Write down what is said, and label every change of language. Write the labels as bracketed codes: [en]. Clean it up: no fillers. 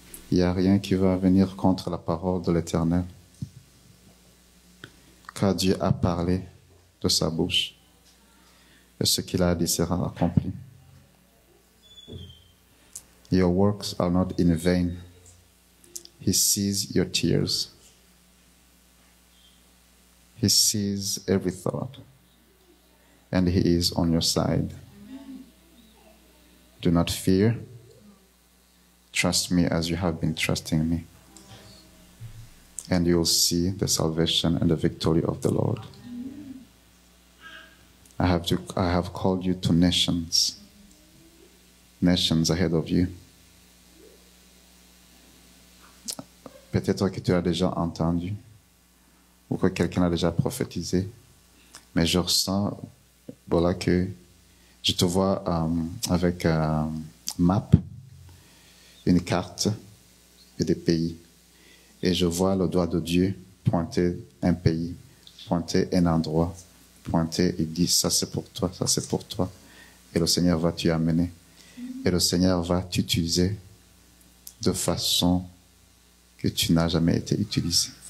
[fr] Il n'y a rien qui va venir contre la parole de l'Éternel. Car Dieu a parlé de sa bouche, et ce qu'il a dit sera accompli. [en] Your works are not in vain. He sees your tears. He sees every thought. And He is on your side. Do not fear. Trust me as you have been trusting me. And you will see the salvation and the victory of the Lord. I have called you to nations ahead of you. [fr] Peut-être que tu as déjà entendu ou que quelqu'un a déjà prophétisé, mais je ressens, voilà, que je te vois avec map, une carte et des pays, et je vois le doigt de Dieu pointer un pays, pointer un endroit, pointer et dire ça c'est pour toi, ça c'est pour toi, et le Seigneur va t'y amener, et le Seigneur va t'utiliser de façon que tu n'as jamais été utilisé.